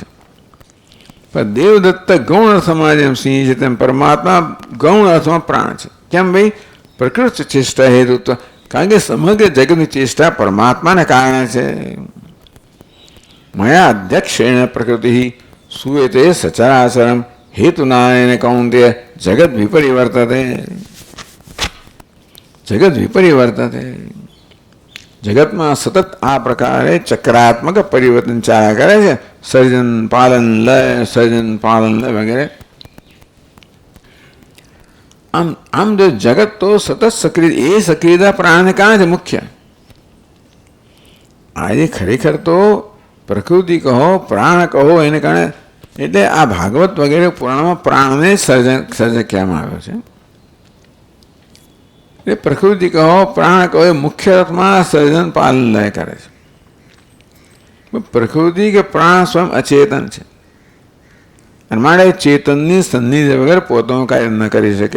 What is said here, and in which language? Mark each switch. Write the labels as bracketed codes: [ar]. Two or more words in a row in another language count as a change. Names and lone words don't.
[gu] પણ દેવદત્ત ગૌણ અર્થમાં જેમ સિંહ છે તેમ પરમાત્મા ગૌણ અર્થમાં પ્રાણ છે। કેમ ભાઈ પ્રકૃત ચેષ્ટા હેતુત્વ, કારણ કે સમગ્ર જગતની ચેષ્ટા પરમાત્માને કારણે છે। [sa] मया अध्यक्षेण प्रकृति सुएते सचराचरम हेतुनायन कौन्तेय जगत विपरिवर्तते, जगत विपरिवर्तते। [gu] જગત મેં સતત આ પ્રકારે ચક્રાત્મક પરિવર્તન ચાલ્યા કરે છે। સર્જન પાલન લય વગેરે। આમ જો જગત તો સતત સક્રિય એ સક્રિયતા પ્રાણ ને કારણ મુખ્ય। આજ ખરેખર તો પ્રકૃતિ કહો પ્રાણ કહો એને કારણ એટલે આ ભાગવત વગેરે પુરાણમાં પ્રાણને સર્જક કહેવામાં આવ્યો છે। એટલે પ્રકૃતિ કહો પ્રાણ કહો એ મુખ્ય અર્થમાં સર્જન પાલન લય કરે છે। પ્રકૃતિ કે પ્રાણ સ્વયં અચેતન છે અને માટે ચેતનની સન્નિધિ વગર પોતાનું કાર્ય ન કરી શકે।